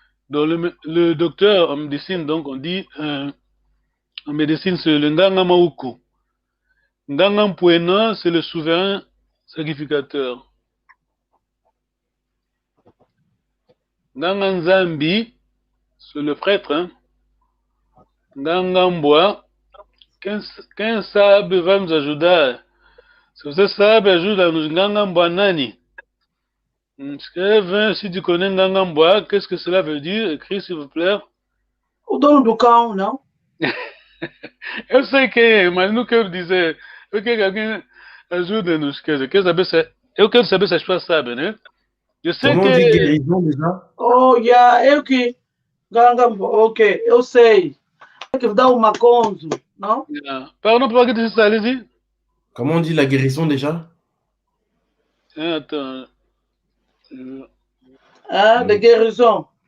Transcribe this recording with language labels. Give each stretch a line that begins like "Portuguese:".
French: Donc le docteur en médecine, donc on dit en médecine c'est le Nganga Mawuku. Nganga Mpwena c'est le souverain sacrificateur. Nganga Nzambi c'est le prêtre. Hein?
Portuguese: Nganga Mboa, quem sabe vai nos ajudar. Se você sabe, ajuda-nos. Nganga Mboa Nani. Escreve,
French: si tu connais Nganga Mboa, qu'est-ce que cela veut dire? Écris, s'il vous plaît.
Portuguese: O dono do cão, não? Eu sei quem é, mas não quero dizer. Eu quero que alguém ajude-nos. Eu quero saber se as pessoas sabem, né? Eu sei
French: Comment on dit guérison déjà?
Portuguese: Oh, eu que. Nganga Mboa, ok, eu sei. Que dá uma conzo, não?
French: Pardon, pour que tu sais ça, allez-y. Comment on dit la guérison déjà? Attends. De guérison.